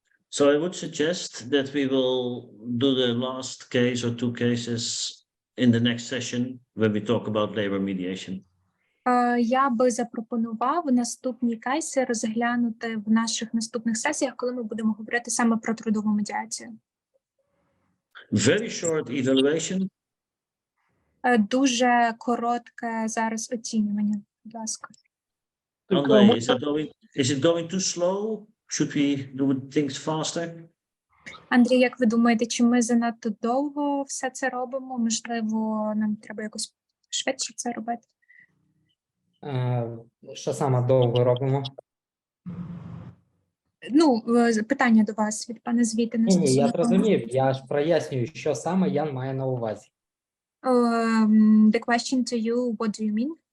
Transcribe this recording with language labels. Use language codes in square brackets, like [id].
[en] So I would suggest that we will do the last case or 2 cases in the next session when we talk about labor mediation. [uk] Я би запропонував наступні кейси розглянути в наших наступних сесіях, коли ми будемо говорити саме про трудову медіацію. [en] Very short evaluation. [uk] Дуже коротке зараз оцінювання, будь ласка. [en] Andre, is it going too slow? Should we do things faster? [uk] Андрій, як ви думаєте, чи ми занадто довго все це робимо? Можливо, нам треба якось швидше це робити? Що саме довго робимо? Ну, питання до вас від пана Звітена. Ні, я зрозумів. Я ж прояснюю, що саме Ян має на увазі. [en] The question to you, what do you mean?